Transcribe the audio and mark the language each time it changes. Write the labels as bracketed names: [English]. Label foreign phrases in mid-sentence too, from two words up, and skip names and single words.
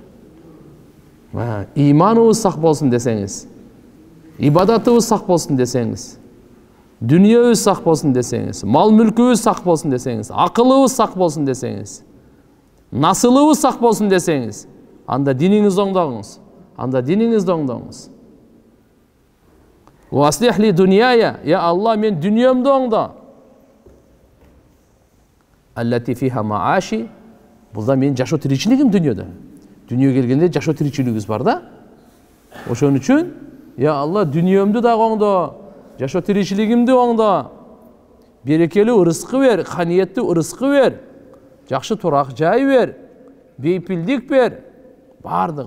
[Kyrgyz] Иманыбыз сак болсун десеңиз, ибадатыбыз сак болсун десеңиз, дүнүйөбүз сак болсун десеңиз, мал мүлкүбүз сак болсун десеңиз, акылыбыз сак болсун десеңиз, насылыбыз сак болсун десеңиз, анда диниңизди оңдоңуз. Анда диниңизди оңдоңуз. [Arabic] وأصلح لي دنياي يا الله, [Kyrgyz] мен дүнүйөмдү оңдо. [Arabic] التي فيها معاشي, [Kyrgyz] бул да мен жашоо тиричилигим дүнүйөдө. Дүнүйө келгенде жашоо тиричилигибиз бар да. Ошон үчүн, [Arabic] يا الله, [Kyrgyz] дүнүйөмдү да оңдо, жашоо тиричилигимди оңдо. Берекелүү ырыскы бер, канияттуу ырыскы бер, жакшы турак жай бер, бейпилдик бер, бардыгын.